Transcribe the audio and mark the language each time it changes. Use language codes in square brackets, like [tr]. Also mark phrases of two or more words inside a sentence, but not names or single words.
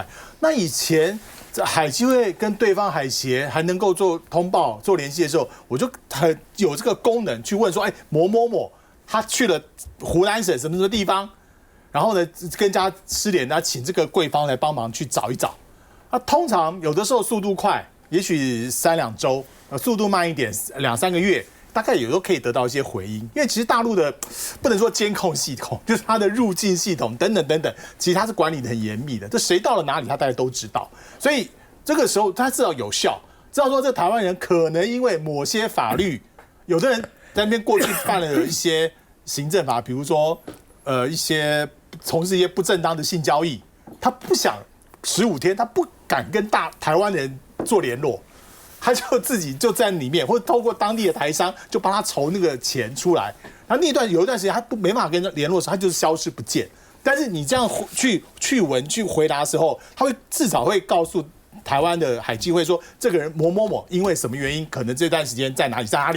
[zh] 那以前海基會跟對方海協還能夠做通報、做聯繫的時候，我就很有這個功能去問說，某某某他去了湖南省什麼什麼地方，然後呢跟家失聯，那請這個貴方來幫忙去找一找。那通常有的時候速度快，也許3-2週。速度慢一點，2-3個月，大概有時候可以得到一些回應。因為其實大陸的不能說監控系統，就是它的入境系統等等等等，其實它是管理的很嚴密的。這誰到了哪裡，他大家都知道。所以這個時候他至少有效，知道說這台灣人可能因為某些法律，有的人在那邊過去犯了一些行政法，比如說一些從事一些不正當的性交易，他不想15天，他不敢跟台灣人做聯絡。他就自己就在裡面，或者透過當地的台商就幫他籌那個錢出來。然後有一段時間他沒辦法跟他聯絡的時候，他就是消失不見。但是你這樣去文去回答的時候，他會至少會告訴台灣的海基會說，這個人某某某因為什麼原因，可能這段時間在哪裡。